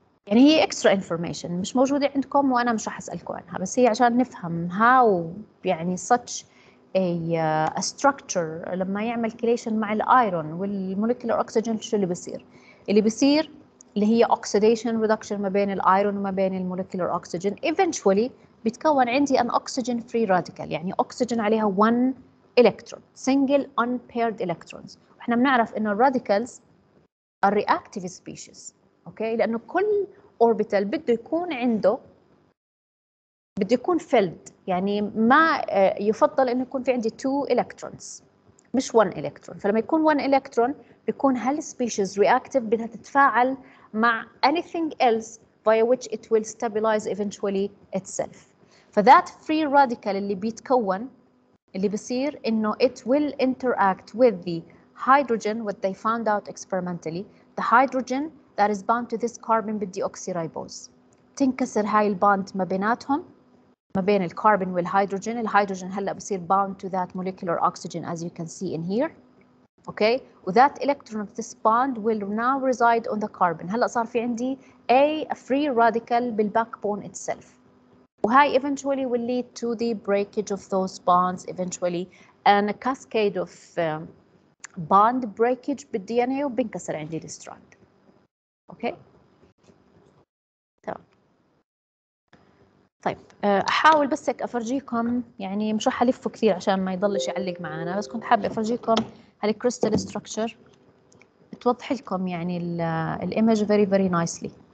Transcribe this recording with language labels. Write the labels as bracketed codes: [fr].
[ar] يعني هي extra information مش موجودة عندكم وأنا مش راح أسألكم عنها، بس هي عشان نفهم how يعني such a structure لما يعمل كيليشن مع الايرون والموليكولار اوكسجين شو اللي بيصير؟ اللي بيصير اللي هي oxidation reduction ما بين الايرون وما بين الموليكولار اوكسجين eventually بتكون عندي [en] an oxygen free radical، [ar] يعني oxygen عليها one electron [en] single unpaired electrons. [ar] واحنا بنعرف انه الراديكالز [en] are reactive species، [ar] اوكي؟ لانه كل orbital بده يكون عنده بده يكون فيلد، يعني ما يفضل انه يكون في عندي 2 electrons مش 1 electron. فلما يكون 1 electron بيكون هالسبيشيز reactive بدها تتفاعل مع [en] anything else via which it will stabilize eventually itself. [ar] فذات free radical اللي بيتكون اللي بصير انه [en] it will interact with the hydrogen what they found out experimentally the hydrogen that is bound to this carbon بالdeoxyribose. [ar] تنكسر هاي الباند ما بيناتهم ما بين الكربون والهيدروجين. الهيدروجين هلا بصير [en] bound to that molecular oxygen as you can see in here. Okay, وذات electron of this bond will now reside on the carbon. [ar] هلا صار في عندي a free radical بالbackbone itself. [en] وهاي eventually will lead to the breakage of those bonds eventually and a cascade of bond breakage [ar] بالدي ان اي وبنكسر عندي الستراند. اوكي تمام. طيب احاول بس هيك افرجيكم، يعني مش رح الفه كثير عشان ما يضلش يعلق معنا، بس كنت حابه افرجيكم هالكريستال ستراكشر بتوضح لكم يعني الايمج [en] very very nicely.